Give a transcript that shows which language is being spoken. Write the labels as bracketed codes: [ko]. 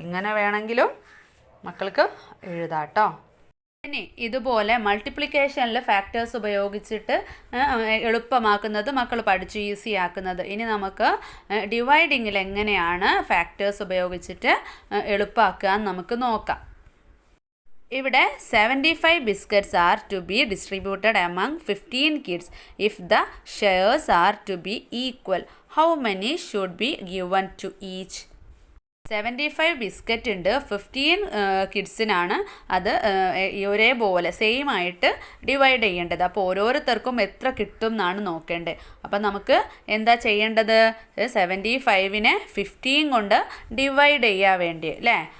[ml] ഇങ്ങനെ വേണമെങ്കിലും മക്കൾക്ക് എഴുതാട്ടോ. ഇനി ഇതുപോലെ മൾട്ടിപ്ലിക്കേഷനിൽ ഫാക്ടേഴ്സ് ഉപയോഗിച്ചിട്ട് എളുപ്പമാക്കുന്നത് മക്കൾ പഠിച്ചു, ഈസി ആക്കുന്നത്. ഇനി നമുക്ക് ഡിവൈഡിങ്ങിൽ എങ്ങനെയാണ് ഫാക്ടേഴ്സ് ഉപയോഗിച്ചിട്ട് എളുപ്പമാക്കുക എന്ന് നമുക്ക് നോക്കാം. [en] ഇവിടെ 75 biscuits are to be distributed among 15 kids. If the shares are to be equal, how many should be given to each? [ml] 75 biscuit ഉണ്ട്, 15 കിഡ്സിനാണ് അത് ഒരേപോലെ സെയിം ആയിട്ട് ഡിവൈഡ് ചെയ്യേണ്ടത്. അപ്പോൾ ഓരോരുത്തർക്കും എത്ര കിട്ടും എന്നാണ് നോക്കേണ്ടത്. അപ്പം നമുക്ക് എന്താ ചെയ്യേണ്ടത്? 75നെ 15 കൊണ്ട് ഡിവൈഡ് ചെയ്യാൻ വേണ്ടി അല്ലേ.